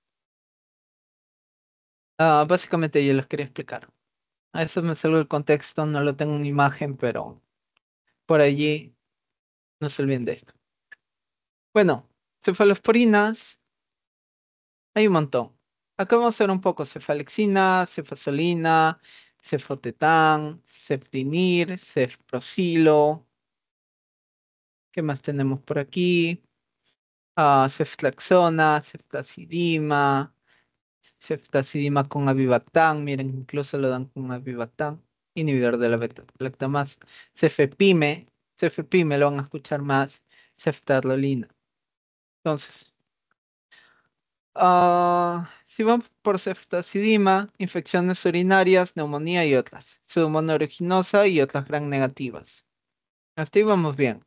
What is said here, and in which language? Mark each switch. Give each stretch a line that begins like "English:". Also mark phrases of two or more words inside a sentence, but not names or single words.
Spanish: Básicamente yo les quería explicar. A eso me salgo del contexto, no lo tengo en imagen, pero por allí no se olviden de esto. Bueno, cefalosporinas, hay un montón. Acá vamos a ver un poco cefalexina, cefazolina, cefotetán, ceftinir, cefprosilo. ¿Qué más tenemos por aquí? Ceftriaxona, ceftazidima, ceftazidima con avibactam, miren, incluso lo dan con avibactam, inhibidor de la beta-lactamasa. Cefepime, cefepime lo van a escuchar más, ceftarolina. Entonces, si vamos por ceftazidima, infecciones urinarias, neumonía y otras, pseudomonas aeruginosa y otras gran negativas. Hasta ahí vamos bien.